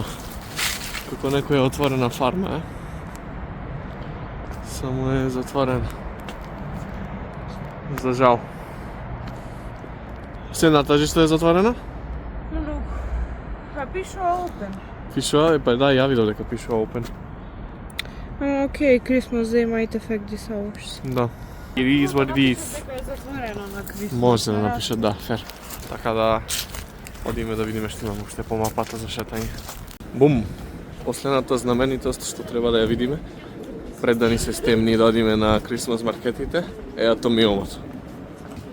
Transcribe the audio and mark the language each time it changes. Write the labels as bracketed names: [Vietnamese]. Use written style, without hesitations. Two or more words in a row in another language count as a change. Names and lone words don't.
[Macedonian] Како некоја отворена фарма, Само е затворена. За жал. Сената што е затворена? Но, па пишува open. Пишува, па да, ја видов дека пишува open. [English] Окей, Christmas Day might affect these hours. Да. It is what it is. [Macedonian] Дека е затворено на Christmas. Може да напишат, да, фер. Така да одиме да видиме што имаме уште по мапата за шетање. Бум! Последната знаменитост што треба да ја видиме пред да ни се стемни да одиме на Christmas маркетите е атомиумот.